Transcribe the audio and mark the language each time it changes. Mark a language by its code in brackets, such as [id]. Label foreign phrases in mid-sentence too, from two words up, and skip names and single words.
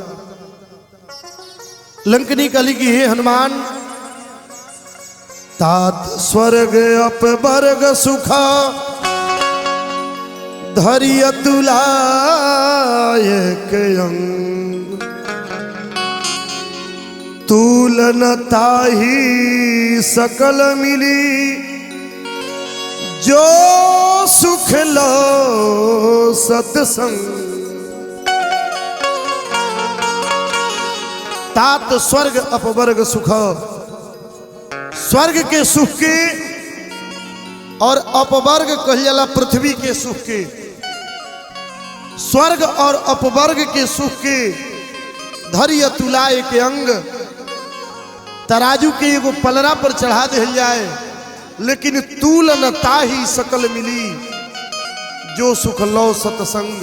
[awa] लंकनी कली की हे हनुमान तात स्वर्ग अपवर्ग सुखा धरिय तुलायक अंग तुलन ताही सकल मिली जो सुख लो सत्संग। तात स्वर्ग अपवर्ग सुख, [bho] स्वर्ग के सुख के और अपवर्ग कह जाला पृथ्वी के सुख के। स्वर्ग और अपवर्ग के सुख के धैर्य तुलाए के अंग तराजू के एगो पलरा पर चढ़ा दे जाए, लेकिन [awa] तूलन ताही सकल मिली जो सुख लो सत्संग।